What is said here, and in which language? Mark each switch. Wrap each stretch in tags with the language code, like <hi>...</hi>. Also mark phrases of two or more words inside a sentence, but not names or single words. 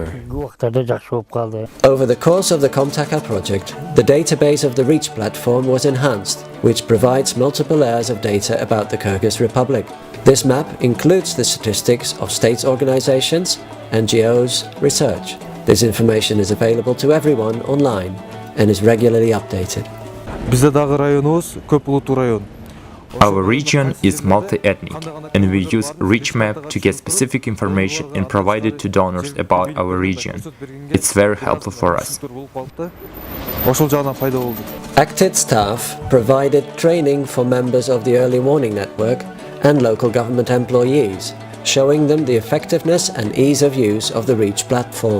<en>Over the course of the COMTACA project, the database of the REACH platform was enhanced, which provides multiple layers of data about the Kyrgyz Republic. This map includes the statistics of states organizations, NGOs, research. This information is available to everyone online and is regularly updated.</en> <ky>Бизде дагы районубуз көп улуттуу район.</ky> <en>Our region is multi-ethnic, and we use rich map to get specific information and provide it to donors about our region. It's very helpful for us. ACTID staff provided training for members of the Early Warning Network and local government employees, showing them the effectiveness and ease of use of the REACH platform.</en>